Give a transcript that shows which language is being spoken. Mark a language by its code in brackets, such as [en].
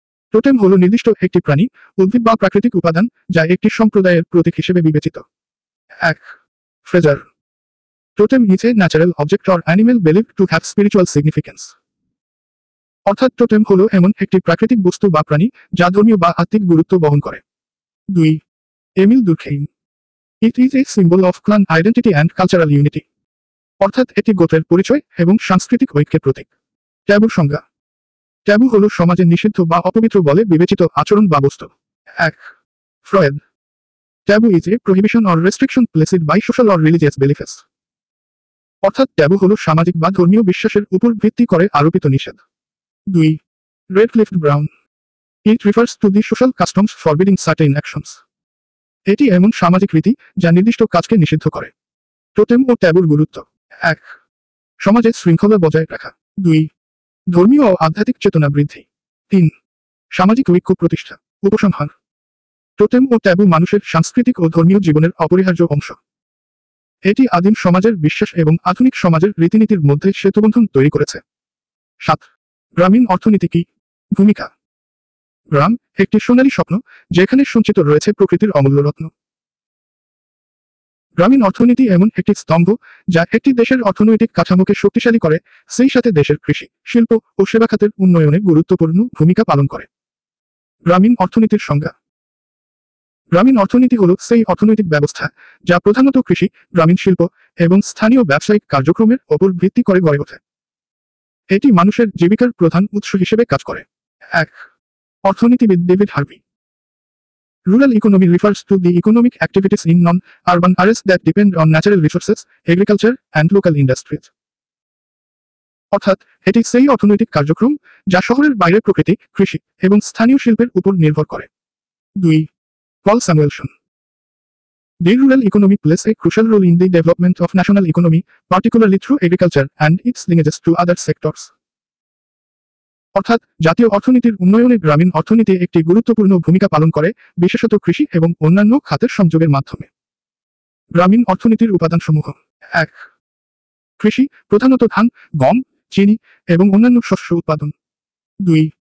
[bn] Totem হল নির্দিষ্ট একটি প্রাণী, উদ্ভিদ বা প্রাকৃতিক উপাদান যা একটি সম্প্রদায়ের প্রতীক হিসেবে বিবেচিত। 1. Fraser. [en] Totem is a natural object or animal believed to have spiritual significance. [bn] অর্থাৎ টোটেম হল এমন একটি প্রাকৃতিক বস্তু বা প্রাণী যা ধর্মীয় বা আত্মিক গুরুত্ব বহন করে। 2. Emil দুর্খেইম। [en] It is a symbol of clan identity and cultural unity. [bn] অর্থাৎ এটি গোত্রের পরিচয় এবং সাংস্কৃতিক ঐক্যের প্রতীক। ট্যাবুর সংজ্ঞা। ট্যাবু হল সমাজে নিষিদ্ধ বা অপবিত্র বলে বিবেচিত আচরণ বা বস্তু। 1. Freud. [en] Taboo is a prohibition or restriction placed by social or religious beliefs. [bn] অর্থাৎ ট্যাবু হল সামাজিক বা ধর্মীয় বিশ্বাসের উপর ভিত্তি করে আরোপিত নিষেধ। 2. Radcliffe brown. [en] It refers to the social customs forbidding certain actions. [bn] এটি এমন সামাজিক রীতি যা নির্দিষ্ট কাজকে নিষিদ্ধ করে। টোটেম ও ট্যাবুর গুরুত্ব। 1. সমাজে শৃঙ্খলা বজায় রাখা। 2. ধর্মীয় ও আধ্যাত্মিক চেতনা বৃদ্ধি। 3. সামাজিক ঐক্য প্রতিষ্ঠা। উপসংহার। টোটেম ও ট্যাবু মানুষের সাংস্কৃতিক ও ধর্মীয় জীবনের অপরিহার্য অংশ। এটি আদিম সমাজের বিশ্বাস এবং আধুনিক সমাজের রীতিনীতির মধ্যে সেতুবন্ধন তৈরি করেছে। 7. গ্রামীণ অর্থনীতি কি? ভূমিকা। গ্রাম একটি সোনালী স্বপ্ন যেখানে সঞ্চিত রয়েছে প্রকৃতির অমূল্য রত্ন। গ্রামীণ অর্থনীতি এমন একটি স্তম্ভ যা একটি দেশের অর্থনৈতিক কাঠামোকে শক্তিশালী করে, সেই সাথে দেশের কৃষি, শিল্প ও সেবা খাতের উন্নয়নে গুরুত্বপূর্ণ ভূমিকা পালন করে। গ্রামীণ অর্থনীতির সংজ্ঞা। গ্রামীণ অর্থনীতি হল সেই অর্থনৈতিক ব্যবস্থা যা প্রধানত কৃষি, গ্রামীণ শিল্প এবং স্থানীয় ব্যবসায়িক কার্যক্রমের ওপর ভিত্তি করে গড়ে ওঠে। এটি মানুষের জীবিকার প্রধান উৎস হিসেবে কাজ করে। 1. অর্থনীতিবিদ David Harvey. [en] Rural economy refers to the economic activities in non-urban areas that depend on natural resources, agriculture, and local industries. [bn] অর্থাৎ এটি সেই অর্থনৈতিক কার্যক্রম যা শহরের বাইরে প্রকৃতি, কৃষি এবং স্থানীয় শিল্পের উপর নির্ভর করে। 2. পল Samuelson. [en] The rural economy plays a crucial role in the development of national economy, particularly through agriculture and its linkages to other sectors. [bn] অর্থাৎ জাতীয় অর্থনীতির উন্নয়নে গ্রামীণ অর্থনীতি একটি গুরুত্বপূর্ণ ভূমিকা পালন করে, বিশেষত কৃষি এবং অন্যান্য খাতের সংযোগের মাধ্যমে। গ্রামীণ অর্থনীতির উপাদানসমূহ। 1. কৃষি, প্রধানত ধান, গম, চিনি এবং অন্যান্য শস্য উৎপাদন। 2.